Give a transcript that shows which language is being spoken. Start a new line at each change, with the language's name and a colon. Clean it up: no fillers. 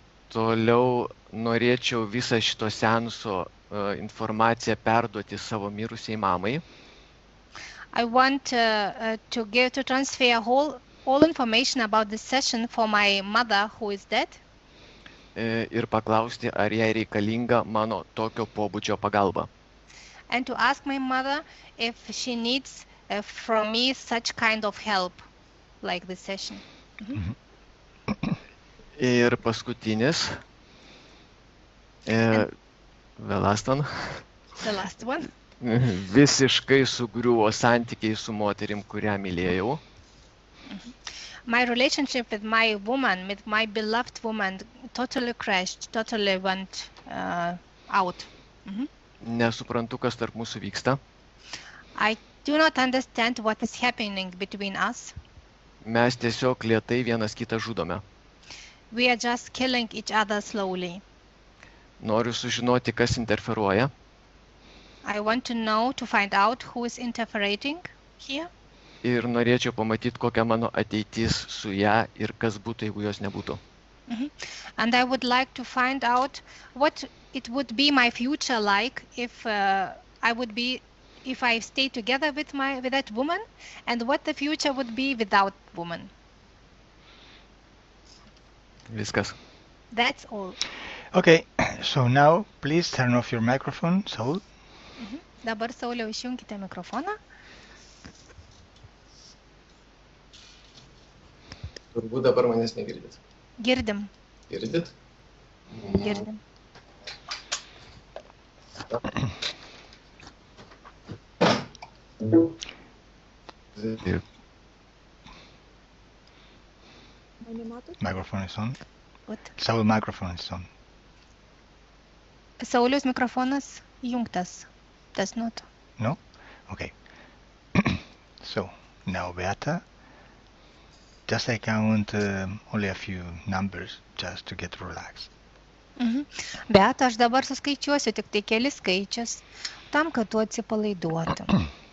Lithuanian: Toliau norėčiau visą šito seanso informaciją perduoti savo mirusiai mamai.
English: I want to transfer all information about this session for my mother who is dead.
Lithuanian: Ir paklausti, ar jai reikalinga mano tokio pobūdžio pagalba.
English: And to ask my mother if she needs from me such kind of help like this session.
Lithuanian: Ir paskutinis,
English: the last one. The last one.
Lithuanian: Visiškai sugriuvo santykiai su moterim, kurią mylėjau.
English: My relationship with my woman, with my beloved woman, totally crashed, totally went out.
Lithuanian: Nesuprantu, kas tarp mūsų vyksta.
English: I do not understand what is happening between us.
Lithuanian: Mes tiesiog lėtai vienas kitą žudome.
English: We are just killing each other slowly.
Lithuanian: Noriu sužinoti, kas interferuoja.
English: I want to find out who is interfering here.
Lithuanian: Ir norėčiau pamatyti, kokia mano ateitis su ją ir kas būtų, jeigu jos nebūtų.
English: And I would like to find out what it would be my future like if I stay together with that woman, and what the future would be without woman.
Lithuanian: Viskas.
English: That's all. Okay, so now please turn off your microphone, Saul.
Lithuanian: Dabar, Sauliau, išjunkite mikrofoną. Turbūt dabar manęs negirdit. Girdim. Girdit? Girdim. Ir Mane matot?
English: Microphone is on.
Lithuanian: Vat.
English: Saul microphone is on.
Lithuanian: Sauliaus mikrofonas įjungtas.
English: Does not. No? Okay. So, now Beata, just I count only a few numbers just to get relaxed. Mhm.
Lithuanian: Bet aš dabar suskaičiuosiu tik tai kelis skaičius, tam, kad tu atsipalaiduotum.